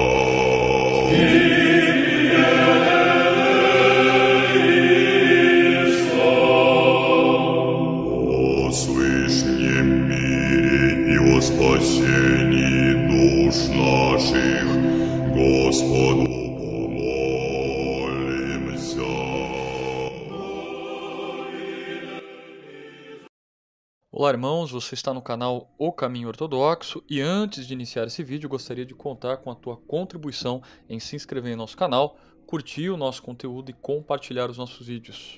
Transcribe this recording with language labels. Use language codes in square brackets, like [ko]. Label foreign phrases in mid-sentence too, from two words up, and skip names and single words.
[ru] О свышнем мире и о спасении душ наших Господу помолимся. [pt] Olá, irmãos, você está no canal O Caminho Ortodoxo e antes de iniciar esse vídeo, gostaria de contar com a tua contribuição em se inscrever em nosso canal, curtir o nosso conteúdo e compartilhar os nossos vídeos.